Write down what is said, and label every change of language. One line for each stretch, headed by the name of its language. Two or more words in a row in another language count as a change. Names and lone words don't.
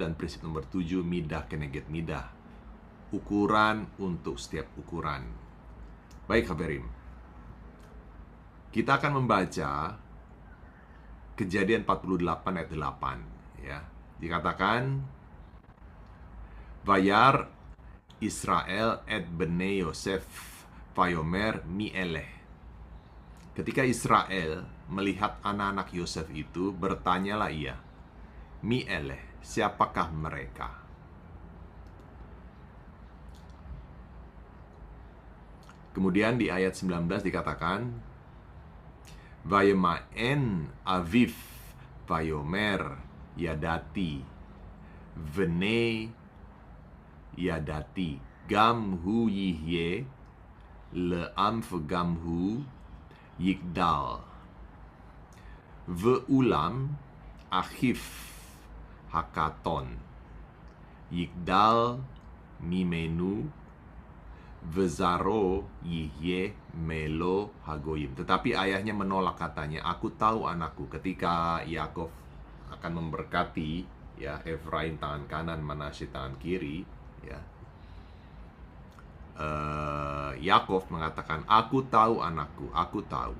Indonesian: Dan prinsip nomor 7,
Hebrew: מידה כנגד מידה,
Indonesian: ukuran untuk setiap ukuran. Baik, Haverim, kita akan membaca Kejadian 48 ayat 8, ya. Dikatakan,
Hebrew: וירא ישראל את בני יוסף ויאמר מי אלה.
Indonesian: Ketika Israel melihat anak-anak Yosef itu, bertanyalah ia, mi'eleh, siapakah mereka? Kemudian di ayat 19 dikatakan,
Hebrew: וימאן אביו ויאמר ידעתי בני ידעתי גם הוא יהיה לעם גם הוא יגדל ואולם אחיו הקטן יגדל ממנו וזרעו יהיה מלא הגוים.
Indonesian: Tetapi ayahnya menolak, katanya, aku tahu anakku. Ketika Yakov akan memberkati, ya, Efraim tangan kanan, Manasye tangan kiri, ya, Yakov mengatakan, aku tahu anakku, aku tahu.